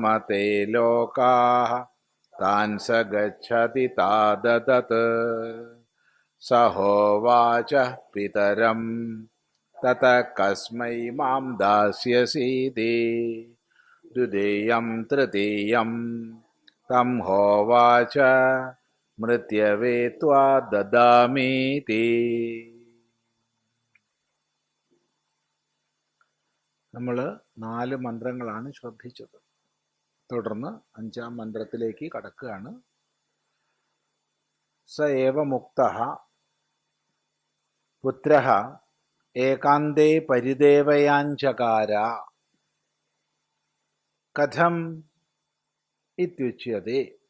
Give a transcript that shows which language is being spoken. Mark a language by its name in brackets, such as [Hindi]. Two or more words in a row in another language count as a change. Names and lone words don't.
[Sanskrit] ते लोकाः तान् स गच्छति ताददत् स होवाच पितरं ततः कस्मै मां दास्यसीति द्वितीयं तृतीयं तं होवाच मृत्यवे त्वा ददामीति। [Malayalam] നമ്മൾ 4 മന്ത്രങ്ങളാണ് ശ്രദ്ധിച്ചത്. തുടർന്ന് 5ാം മന്ത്രത്തിലേക്ക് കടക്കുകയാണ്. [Sanskrit] സ ഏവ മുക്തഃ പുത്രഃ ഏകാന്തേ പരിദേവയാഞ്ചകാര കഥം ഇത്യുച്യതേ.